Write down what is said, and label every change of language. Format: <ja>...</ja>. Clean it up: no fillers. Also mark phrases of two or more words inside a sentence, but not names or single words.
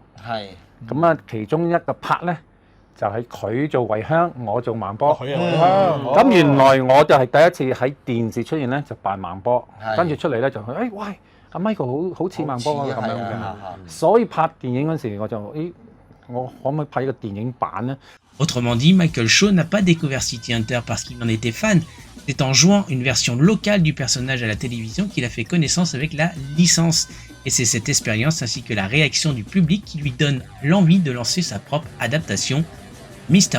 <yue>咁啊，其中一個 part 咧就係佢做維香，我做孟波。咁原來我就係第一次喺電視出現咧，就扮孟波，跟住出嚟咧就喂，阿 Michael 好似孟波咁樣嘅。所以拍電影嗰時我就我可唔可以拍一個電影版呢？</yue> <fr>Autrement dit, Michael Shaw n'a pas découvert City Hunter parce qu'il en était fan. C'est en jouant une version locale du personnage à la télévision qu'il a fait connaissance avec la licence. Et c'est cette expérience ainsi que la réaction du public qui lui donne l'envie de lancer sa propre adaptation, Mr.</fr>